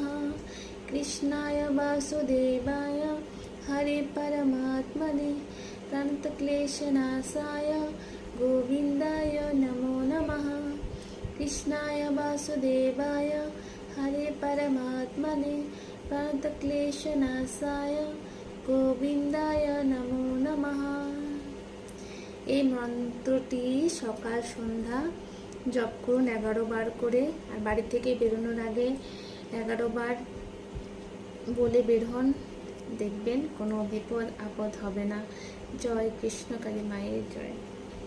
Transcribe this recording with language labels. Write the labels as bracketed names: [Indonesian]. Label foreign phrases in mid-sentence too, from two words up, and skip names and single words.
[Sanskrit] कृष्णाय वासुदेवाय हरे परमात्मने प्रणतक्लेशनाशाय गोविन्दाय नमो नमः। कृष्णाय वासुदेवाय हरे परमात्मने प्रणतक्लेशनाशाय गोविन्दाय नमो नमः। [Bangla] এই মন্ত্রটি সকাল সন্ধ্যা জপ করুন 11 বার করে, আর বাড়ি থেকে বেরোনোর আগে 11 বার বলে বের হন, দেখবেন কোনো বিপদ আপদ হবে না। জয় কৃষ্ণ কালী মায়ের জয়।